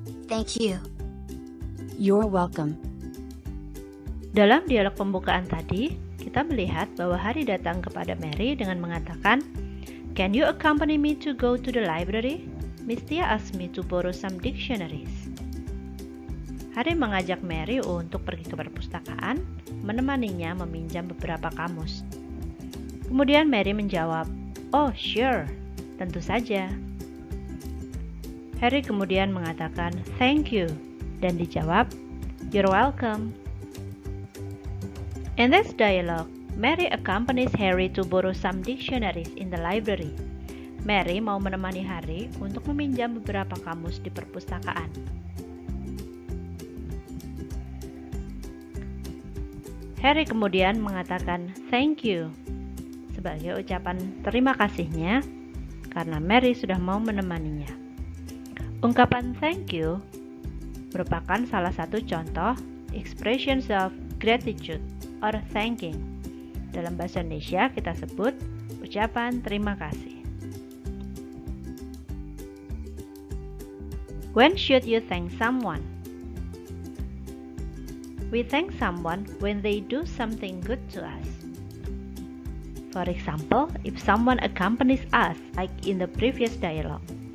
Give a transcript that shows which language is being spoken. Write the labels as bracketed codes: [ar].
[en] Thank you. You're welcome. [id] Dalam dialog pembukaan tadi, kita melihat bahwa Harry datang kepada Mary dengan mengatakan, [en] "Can you accompany me to go to the library? Miss Tia asked me to borrow some dictionaries." [id] Harry mengajak Mary untuk pergi ke perpustakaan, menemaninya meminjam beberapa kamus. Kemudian Mary menjawab, [en] "Oh, sure, [id] tentu saja." Harry kemudian mengatakan, [en] "Thank you," [id] dan dijawab, [en] "You're welcome." In this dialogue, Mary accompanies Harry to borrow some dictionaries in the library. [id] Mary mau menemani Harry untuk meminjam beberapa kamus di perpustakaan. Harry kemudian mengatakan [en] thank you [id] sebagai ucapan terima kasihnya karena Mary sudah mau menemaninya. Ungkapan [en] thank you [id] merupakan salah satu contoh [en] expressions of gratitude or thanking. [id] Dalam bahasa Indonesia kita sebut ucapan terima kasih. [en] When should you thank someone? We thank someone when they do something good to us. For example, if someone accompanies us, like in the previous dialogue.